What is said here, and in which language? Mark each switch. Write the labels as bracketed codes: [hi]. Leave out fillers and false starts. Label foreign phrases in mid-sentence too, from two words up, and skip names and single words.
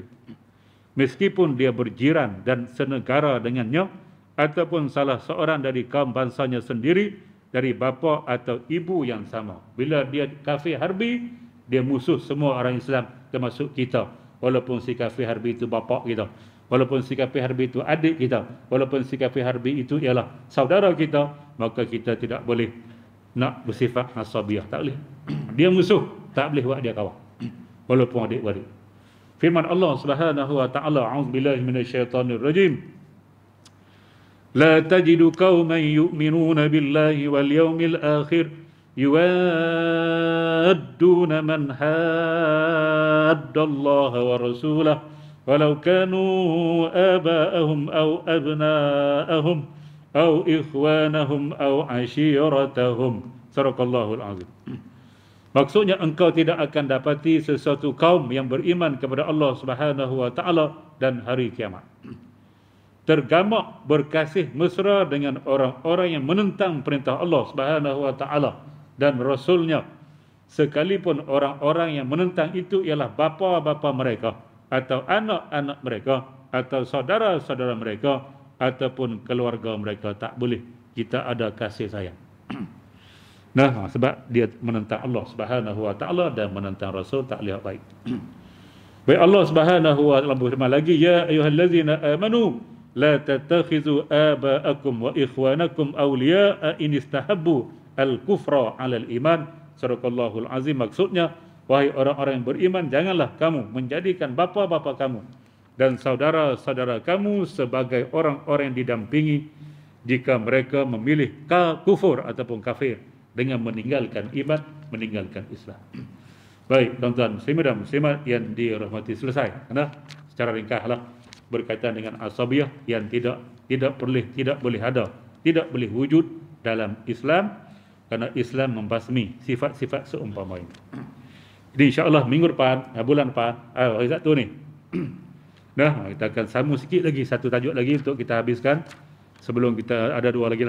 [ms] Meskipun dia berjiran dan senegara dengannya, ataupun salah seorang dari kaum bangsanya sendiri, dari bapa atau ibu yang sama. Bila dia kafir harbi, dia musuh semua orang Islam, termasuk kita. Walaupun si kafir harbi itu bapa kita, walaupun si kafir harbi itu adik kita, walaupun si kafir harbi itu ialah saudara kita, maka kita tidak boleh nak bersifat asabiyah. Tak boleh. Dia musuh, tak boleh buat dia kawan. Walaupun adik-adik. Firman [ar] الله سبحانه وتعالى، أعوذ بالله من الشيطان الرجيم. لا تجد قوما يؤمنون بالله واليوم الآخر يوادون من حاد الله ورسوله ولو كانوا آباءهم أو أبناءهم أو إخوانهم أو عشيرتهم. صدق الله العظيم. [ms] Maksudnya engkau tidak akan dapati sesuatu kaum yang beriman kepada [ar] الله سبحانه وتعالى [ms] dan hari kiamat, tergamak berkasih mesra dengan orang-orang yang menentang perintah [ar] الله سبحانه وتعالى [ms] dan Rasulnya, sekalipun orang-orang yang menentang itu ialah bapa-bapa mereka atau anak-anak mereka atau saudara-saudara mereka ataupun keluarga mereka. Tak boleh kita ada kasih sayang. Nah, sebab dia menentang [ar] الله سبحانه وتعالى [ms] dan menentang Rasul, tak boleh baik. Baik, [ar] الله سبحانه وتعالى [ms] berfirman lagi, [ar] يا أيها الذين آمنوا لا تتخذوا آباءكم وإخوانكم أولياء إن استحبوا الكفر على الإيمان. صدق الله العظيم. [ms] Maksudnya, wahai orang-orang yang beriman, janganlah kamu menjadikan bapa-bapa kamu dan saudara-saudara kamu sebagai orang-orang yang didampingi jika mereka memilih kufur ataupun kafir dengan meninggalkan iman, meninggalkan Islam. Baik, tuan-tuan muslimin dan muslimat yang dirahmati, selesai. Nah, secara ringkaslah berkaitan dengan asabiyah yang tidak boleh ada, tidak boleh wujud dalam Islam, kerana Islam membasmi sifat-sifat seumpama ini. Jadi insya-Allah minggu depan, bulan depan, hari Sabtu ni, nah, kita akan sambung sikit lagi, satu tajuk lagi untuk kita habiskan sebelum kita ada dua lagi lah.